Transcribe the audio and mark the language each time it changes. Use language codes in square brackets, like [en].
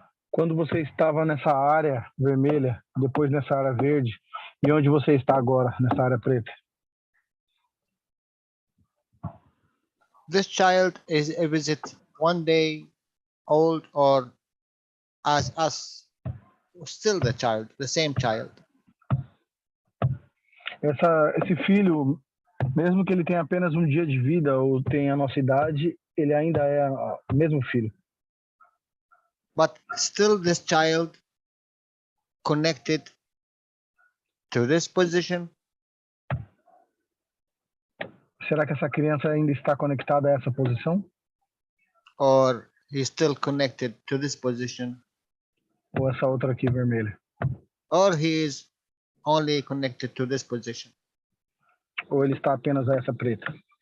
[pt] Quando você estava nessa área vermelha, depois nessa área verde, e onde você está agora, nessa área preta? [en] This child is it one day old or as us, still the child, the same child? [pt] Esse filho, mesmo que ele tenha apenas um dia de vida ou tenha a nossa idade, ele ainda é o mesmo filho. [en] But still this child connected to this position? [pt] Será que essa criança ainda está conectada a essa posição? [en] Or he's still connected to this position? [pt] Ou essa outra aqui vermelha? [en] Or he is only connected to this position? [pt] Ou ele está apenas a essa preta?